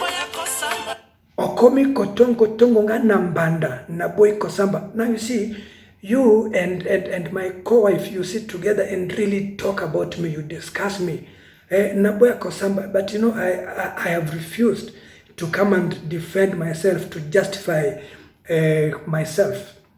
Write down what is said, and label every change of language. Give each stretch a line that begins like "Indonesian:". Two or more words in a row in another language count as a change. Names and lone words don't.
Lingala: Okomi kotongo tongo nga nambanda na boy kosamba.
English: Now you see, You and my co-wife, you sit together and really talk about me, you discuss me.
Lingala: Naboya Kosamba,
English: but you know, I have refused to come and defend myself, to justify myself.